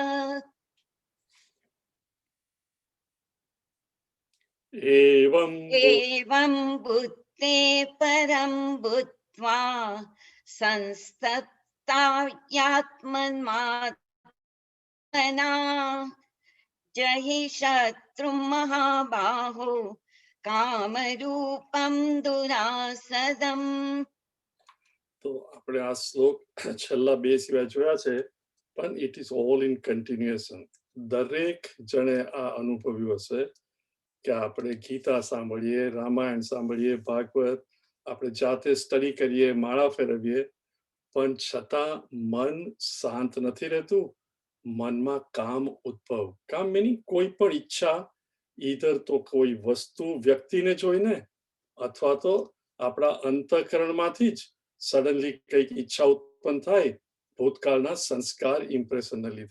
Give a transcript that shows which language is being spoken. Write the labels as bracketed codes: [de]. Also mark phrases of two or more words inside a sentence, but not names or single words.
[sa] एवं बुद्धे परं बुद्ध्वा संस्तप्तात्मन्मात्मना जहि शत्रुं महाबाहो कामरूपं दुरासदम्. [gu] તો આપણે આ શ્લોક છેલ્લા બે સિવાય જોયા છે, પણ [en] it is all in continuation. [gu] દરેક જણે આ અનુભવ્યું હશે કે આપણે ગીતા સાંભળીએ, રામાયણ સાંભળીએ, ભાગવત આપણે જાતે સ્ટડી કરીએ, માળા ફેરવીએ, પણ છતાં મન શાંત નથી રહેતું. મનમાં કામ ઉદ્ભવ, કામ meaning કોઈ પણ ઈચ્છા, ઈધર તો કોઈ વસ્તુ વ્યક્તિને જોઈને અથવા તો આપણા અંતઃકરણમાંથી જ સડનલી કંઈક ઈચ્છા ઉત્પન્ન થાય ભૂતકાળના સંસ્કાર ઇમ્પ્રેશનને લીધે.